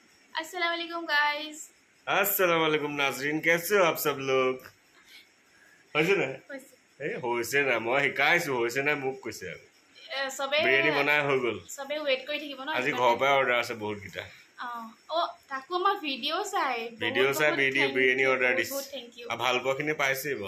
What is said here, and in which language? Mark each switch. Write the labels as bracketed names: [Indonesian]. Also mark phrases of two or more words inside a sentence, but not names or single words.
[Arabic] السلام عليكم गाइस। السلام عليكم [Hindi] नाजरीन, कैसे हो आप सब लोग? [Assamese] হৈছে না এই হৈছে না মই শিকাইছো হৈছে না মোক কৈছে আৰু सबे বিৰিয়ানী বনাই হৈ গ'ল सबे वेट কৰি থাকিব ন আজি ঘৰৰ পৰা অৰ্ডাৰ আছে বহুত কিটা ও তাকো আমাৰ ভিডিও চাই বিৰিয়ানী অৰ্ডাৰ দিছে বহুত [English] thank you [Assamese] আৰু ভাল পোৱাখিনি পাইছেই বাৰু